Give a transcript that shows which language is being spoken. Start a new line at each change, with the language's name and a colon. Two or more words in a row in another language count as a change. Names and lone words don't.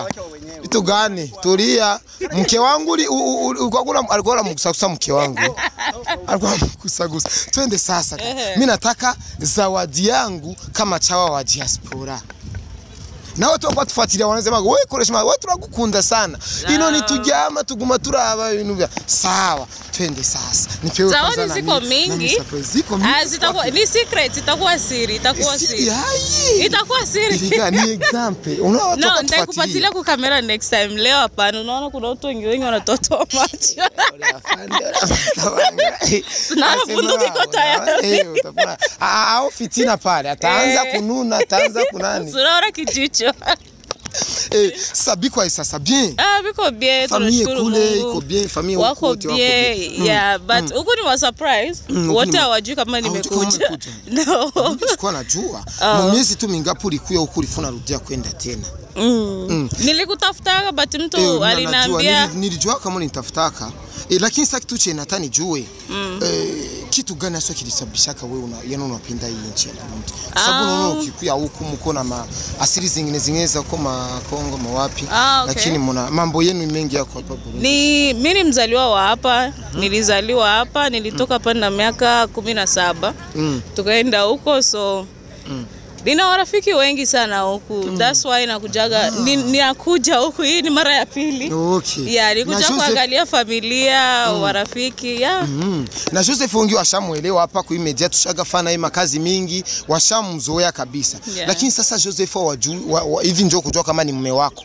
Swahili: Vitu gani? Tulia. Mke wangu alikuwa mkusagusa mke wangu. Alikuwa mkusagusa. Twende sasa. Mimi nataka zawadi yangu kama chawa wa diaspora. Na watu wapatufuatilia wanasema wewe Koreshuma wewe tunakukunda sana.
Rundi: Ino ni tujama tuguma turaba ibintu bya.
Swahili: Sawa, twende sasa. Nipewe kwanza. Zawadi ziko mingi. Zitakuwa ni secret, itakuwa siri, itakuwa siri. Itakuwa siri. Ni example. Unaona watu nitakufuatilia kwa kamera
English: next time.
Swahili: Leo hapana, unaona kuna watu wengi wanatotoa macho. Na bunduki iko tayari. Au fitina pale. Ataanza kununa, ataanza kunani. Unaona kijicho. Sabi kwa sasa bien. Biko bien, tunashukuru Mungu. Famille iko bien, famille wako bien. But uko ni wa surprise. Wote hawajui kama nimekuja. No. Sikuwa najua. Miezi tu mingapi ulikuwa huko ulifuna rudia kwenda tena. Nilikutafutaka but mtu aliniambia nilijua kama nitafutaka. Lakini sasa kitu chenye natani jue. Kitu gani hasa kilisababishaka wewe unapenda hii nchi ya Burundi? Sababu unaona ukikuya huku mko na asili zingine za kama Kongo mawapi, lakini mna mambo yenu mengi yako hapa Burundi. Mimi ni mzaliwa wa hapa, nilizaliwa hapa, nilitoka hapa na miaka 17. Tukaenda huko so nina warafiki wengi sana huku.
English: That's why
Swahili: nakujaga ninakuja huku hii ni mara ya pili. Nikuja kuangalia familia, warafiki, Na Joseph wengi washamuelewa hapa kwa media tushagafana hii makazi mingi, washamzoea kabisa. Lakini sasa Joseph hivi njoo kujua kama ni mume wako.